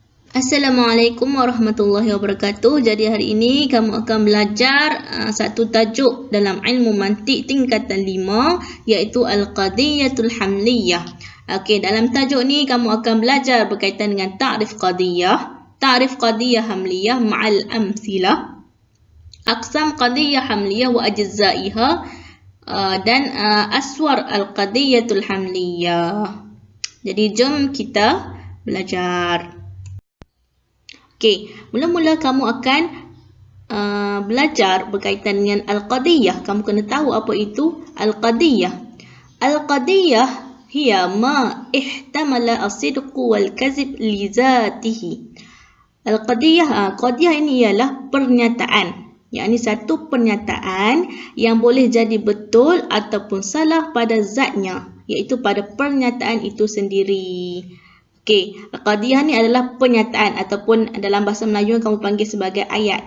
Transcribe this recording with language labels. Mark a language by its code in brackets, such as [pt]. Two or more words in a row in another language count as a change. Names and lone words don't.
[ar] السلام عليكم ورحمة الله وبركاته. [ms] Jadi hari ini kamu akan belajar satu tajuk dalam ilmu mantik tingkatan 5 iaitu [ar] القضية الحملية. [ms] Okey, dalam tajuk ni kamu akan belajar berkaitan dengan [ar] تعريف قضية، تعريف قضية حملية مع الأمثلة، أقسام قضية حملية وأجزائها [ms] dan [ar] أسوار القضية الحملية. [ms] Jadi jom kita belajar. Okey, mula-mula kamu akan belajar berkaitan dengan Al-Qadiyah. Kamu kena tahu apa itu Al-Qadiyah. [ar] القضية هي ما احتمل الصدق والكذب لذاته. [ms] Al-Qadiyah, qadiyah ini ialah pernyataan. Yakni satu pernyataan yang boleh jadi betul ataupun salah pada zatnya, iaitu pada pernyataan itu sendiri. Okey, qadiyah ni adalah pernyataan ataupun dalam bahasa Melayu kamu panggil sebagai ayat.